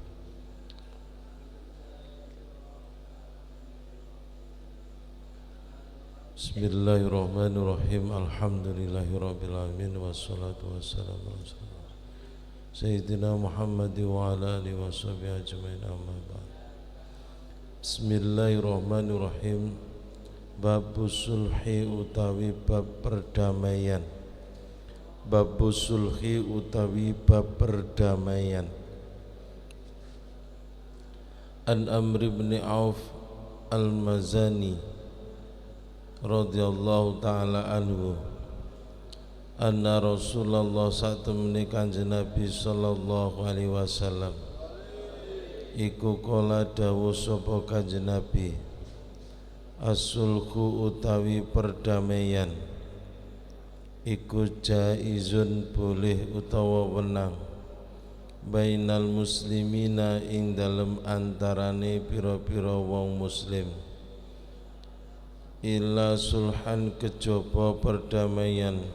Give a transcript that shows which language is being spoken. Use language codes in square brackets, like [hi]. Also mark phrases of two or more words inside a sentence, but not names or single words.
[ar] بسم الله الرحمن الرحيم. الحمد لله رب العالمين والصلاة والسلام على سيدنا محمد وعلى آله وصحبه أجمعين أما بعد. بسم الله الرحمن الرحيم. باب الصلح utawi [id] bab perdamaian. [ar] باب الصلح utawi [id] bab perdamaian. [ar] عن عمرو بن عوف المزني رضي الله تعالى عنه أن رسول الله [jv] satemene Kanjeng Nabi [ar] صلى الله عليه وسلم [jv] iku kala dawuh sapa Kanjeng Nabi, as-sulhu utawi perdamaian iku jaizun boleh utawa wenang [ar] بين المسلمين [jv] ing dalem antarane pira-pira wong muslim [ar] إلا صلحا [jv] kejaba perdamaian